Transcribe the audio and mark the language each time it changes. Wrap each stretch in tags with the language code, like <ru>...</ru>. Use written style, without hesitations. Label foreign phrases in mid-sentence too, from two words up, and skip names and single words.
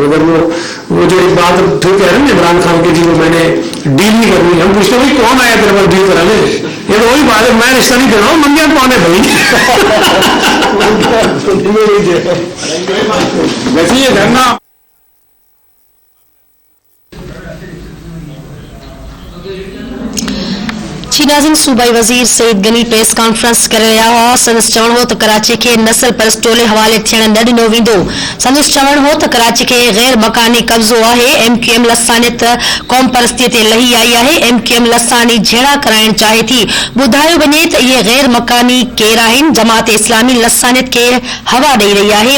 <ur>اگر وہ جو ایک بات پھر کہہ رہے ہیں عمران خان کے, جی وہ میں نے ڈیل نہیں کرنی, ہم پوچھتے ہیں کون آیا تیرے پاس ڈیل کرانے, یہ تو وہی بات ہے, میں رشتہ نہیں کر رہا ہوں, منگیا کون ہے بھائی. ویسے یہ کرنا ناظرین, صوبائی وزیر سعید غنی پریس کانفرنس کر رہا ہوا.</ur> <sd>سندس چوڻ هو ته کراچي کي نسل پرست ٽولي حوالي ٿيڻ نه ڏنو ويندو. سندس چوڻ هو ته کراچي کي غير مڪاني قبضو آهي. MQM لسانيت قوم پرستي تي لهي آئي آهي. MQM لساني جهڙا ڪرائڻ چاهي ٿي. ٻڌايو وڃي ته اهي غير مڪاني ڪير آهن. جماعت اسلامي لسانيت کي هوا ڏيئي رهي آهي.</sd>